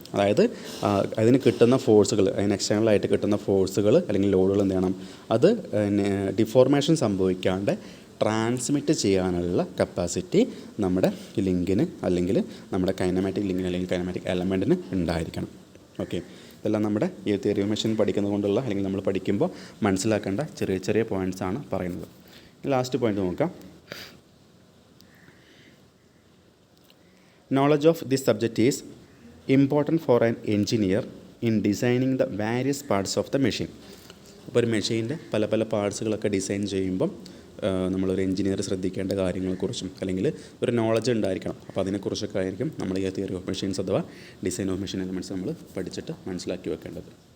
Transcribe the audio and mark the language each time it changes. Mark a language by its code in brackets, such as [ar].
[ml] അതായത് അതിന് കിട്ടുന്ന ഫോഴ്സുകൾ, അതിന് എക്സ്റ്റേണലായിട്ട് കിട്ടുന്ന ഫോഴ്സുകൾ അല്ലെങ്കിൽ ലോഡുകൾ എന്ത് ചെയ്യണം, അത് ഡിഫോർമേഷൻ സംഭവിക്കാണ്ട് ട്രാൻസ്മിറ്റ് ചെയ്യാനുള്ള കപ്പാസിറ്റി നമ്മുടെ ലിങ്കിന് അല്ലെങ്കിൽ നമ്മുടെ കൈനമാറ്റിക് ലിങ്കിന് അല്ലെങ്കിൽ കൈനമാറ്റിക് എലമെൻറ്റിന് ഉണ്ടായിരിക്കണം. ഓക്കെ, ഇതെല്ലാം നമ്മുടെ ഈ തിയറി ഓഫ് മെഷീൻ പഠിക്കുന്നത് കൊണ്ടുള്ള അല്ലെങ്കിൽ നമ്മൾ പഠിക്കുമ്പോൾ മനസ്സിലാക്കേണ്ട ചെറിയ ചെറിയ പോയിൻറ്റ്സാണ് പറയുന്നത്. ലാസ്റ്റ് പോയിൻറ്റ് നോക്കാം. [en] Knowledge of this subject is important for an engineer in designing the various parts of the machine. [ml] അപ്പോൾ ഒരു മെഷീൻ്റെ പല പല പാർട്സുകളൊക്കെ ഡിസൈൻ ചെയ്യുമ്പം നമ്മളൊരു എഞ്ചിനീയർ ശ്രദ്ധിക്കേണ്ട കാര്യങ്ങളെക്കുറിച്ചും അല്ലെങ്കിൽ ഒരു നോളജ് ഉണ്ടായിരിക്കണം. അപ്പോൾ അതിനെക്കുറിച്ചൊക്കെ ആയിരിക്കും നമ്മൾ ഈ തിയറി ഓഫ് മെഷീൻസ് അഥവാ ഡിസൈൻ ഓഫ് മെഷീൻ എലമെൻറ്റ്സ് നമ്മൾ പഠിച്ചിട്ട് മനസ്സിലാക്കി വെക്കേണ്ടത്.